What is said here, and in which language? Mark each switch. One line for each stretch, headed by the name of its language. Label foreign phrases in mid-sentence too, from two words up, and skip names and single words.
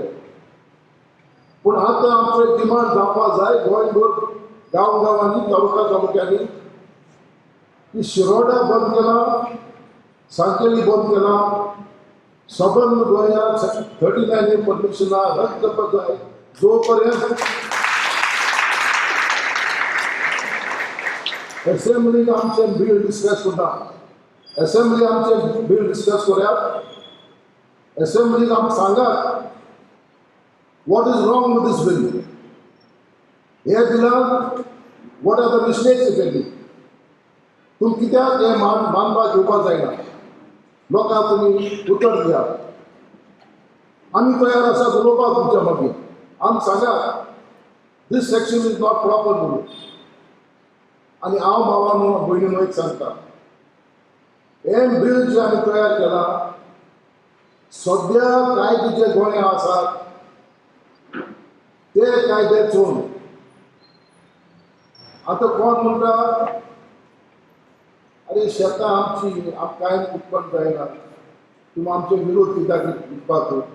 Konkani: पूण आतां आमचो डिमांड जावपाक जाय गोंयभर गांवांनी तालुक्यांनी की शिरोडा बंद केला, सांकेली बंद केला, सबंद गोंयांत 39 परमिशनां रद्द करपाक जाय. जो पर्यंत असेंब्लीन आमचें बील डिस्कस करता, असेंब्ली आमचें बील डिस्कस करात, असेंब्लीक आमकां सांगात
English: what is wrong with this bill.
Konkani: हे बिलान
English: what are the mistakes
Konkani: केली, तुम कित्याक हे मानपाक घेवपाक जायना? लोकांक तुमी उतर दियात. आमी तयार आसा उलोवपाक तुमच्या मागीर. आमकां सांगात
English: this section is not proper
Konkani: म्हणून. आनी हांव भावांनो भयणीनो एक सांगता, हे बिल जे आमी तयार केला, सद्या कायदे जे गोंयांत आसात ते कायदे चोवन आतां कोण म्हणटा अरे शेतां आमची आमकां कांय उत्पन्न जायना, तुमी आमचे विरोध कित्याक विकपाक?